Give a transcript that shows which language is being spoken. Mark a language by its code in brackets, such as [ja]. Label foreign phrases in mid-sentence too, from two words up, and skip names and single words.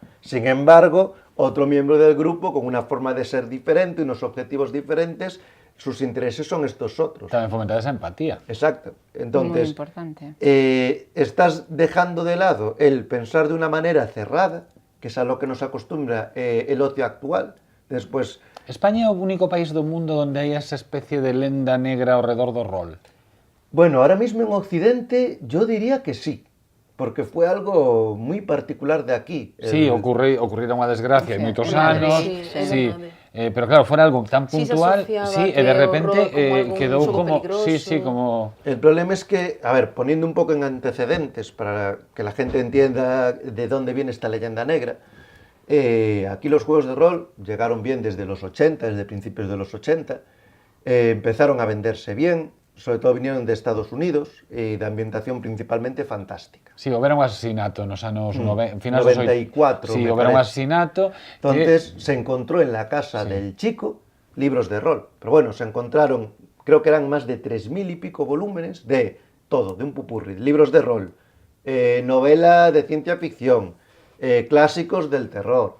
[es] Sin embargo, otro miembro del grupo, con una forma de ser diferente, unos objetivos diferentes, sus intereses son estos otros. También fomentar esa empatía. Exacto. Entonces, muy importante. Estás dejando de lado el pensar de una manera cerrada, que es a lo que nos acostumbra el ocio actual. Después, [gl] España é o único país do mundo onde hai esa especie de lenda negra ao redor do rol. [es] bueno, ahora mismo en Occidente yo diría que sí, porque fue algo muy particular de aquí. Sí, [gl] ocurrira unha desgracia hai moitos [es] en Madrid, [gl] anos, [es] sí, [gl] pero claro, fora algo tan [es] Sí, se [gl] puntual, [es] asociaba sí, [gl] que e de o repente [es] rol como algo [gl] quedou como, [es] superpeligroso. [gl] como [es] El problema es que, a ver, poniendo un poco en antecedentes para que la gente entienda de dónde viene esta leyenda negra, aquí los juegos de rol llegaron bien desde los 80, desde principios de los 80, empezaron a venderse bien, sobre todo vinieron de Estados Unidos y de ambientación principalmente fantástica. [gl] Sí, houbera un asesinato nos anos finais 94, [es] sí, me [gl] houbera un [es] parece. [gl] asesinato. [es] Entonces se encontró en la casa del chico libros de rol, pero bueno, se encontraron, creo que eran más de 3000 y pico volúmenes de todo, de un pupurri, libros de rol, novela de ciencia ficción, clásicos del terror.